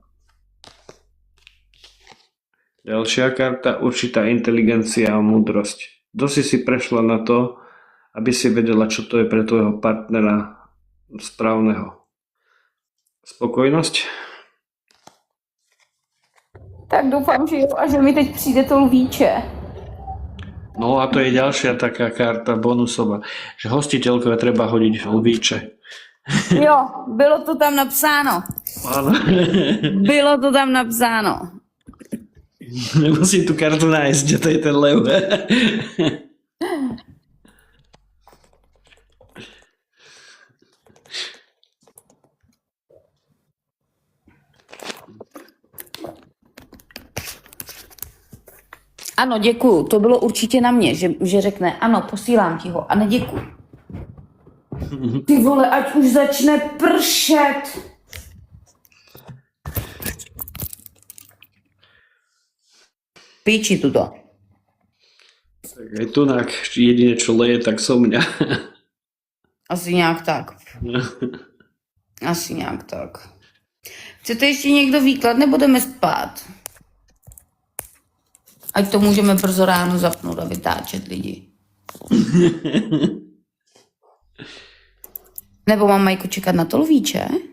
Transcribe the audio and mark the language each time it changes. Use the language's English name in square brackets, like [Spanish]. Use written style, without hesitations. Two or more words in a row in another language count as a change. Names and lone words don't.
[Slovak] Ďalšia karta, určitá inteligencia a múdrosť. Dosť si prešla na to, aby si vedela, čo to je pre tvojho partnera správneho. Spokojnosť? [Czech] Tak doufám, že jo a že mi teď přijde to lvíče. [Slovak] No a to je ďalšia taká karta bonusová, že hostiteľkové treba hodiť lvíče. [Czech] Jo, bylo to tam napsáno. [Slovak] Áno. [Czech] Bylo to tam napsáno. [Slovak] Nemusím tú kartu nájsť, že to je ten lev. [Czech] Ano, děkuju. To bylo určitě na mě, že řekne, ano, posílám ti ho a neděkuju. Ty vole, ať už začne pršet. Píči tuto. [Slovak] Tak aj tu jedine čo leje, tak som mňa. [Czech] Asi nějak tak. Asi nějak tak. Chcete ještě někdo výklad, nebo jdeme spát? Ať to můžeme brzo ráno zapnout a vytáčet lidi. Nebo mám Majku čekat na to lvíče?